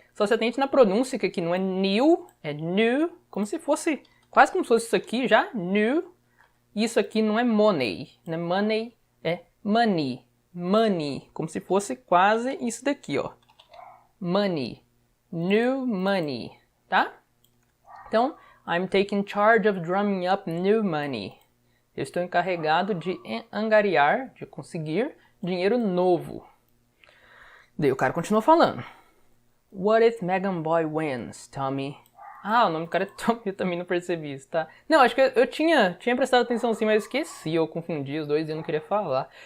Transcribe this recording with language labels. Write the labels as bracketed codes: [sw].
[pt] Só se atente na pronúncia, que aqui não é new, é new, como se fosse, quase como se fosse isso aqui já, new. Isso aqui não é money, não é money, é money. Money, como se fosse quase isso daqui, ó. Money, new money, tá? [en] Então, I'm taking charge of drumming up new money. [pt] Eu estou encarregado de angariar, de conseguir dinheiro novo. Daí o cara continua falando. [en] What if Megan Boy wins, Tommy? [pt] Ah, o nome do cara é Tommy, eu também não percebi isso, tá? Não, acho que eu tinha prestado atenção sim, mas esqueci, eu confundi os dois e eu não queria falar.